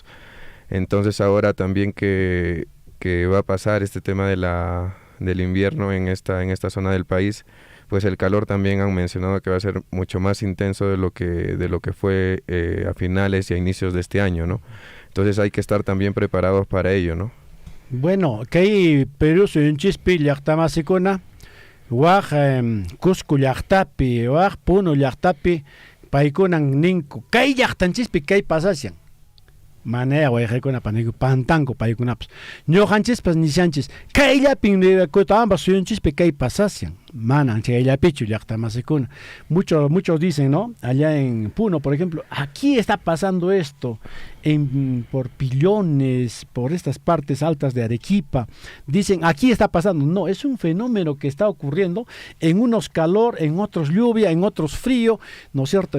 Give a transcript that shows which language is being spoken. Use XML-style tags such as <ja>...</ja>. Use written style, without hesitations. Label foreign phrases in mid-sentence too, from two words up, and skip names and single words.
<es>Entonces, ahora también que va a pasar este tema del invierno en esta zona del país, pues el calor también han mencionado que va a ser mucho más intenso de lo que fue a finales y a inicios de este año, ¿no? Entonces, hay que estar también preparados para ello, ¿no?</es> <qu>Bueno, que Perú suyunchispi llaqtamasicuna, Waj Cusco llaqtapi, waj Puno llaqtapi, paykunan ninku, kay llaqtanchispi kay pasasyan. Manea wayqikuna paniku pantanku paykunapas. Ñuqanchispas nishanchis, kayllapin ambas suyunchispi kay pasasyan. Manan chayllapichu llaqtamasicuna.</qu> <es>Muchos dicen, ¿no? Allá en Puno, por ejemplo, aquí está pasando esto, por Pillones, por estas partes altas de Arequipa. Dicen, aquí está pasando. No, es un fenómeno que está ocurriendo, en unos calor, en otros lluvia, en otros frío, ¿no es cierto?</es>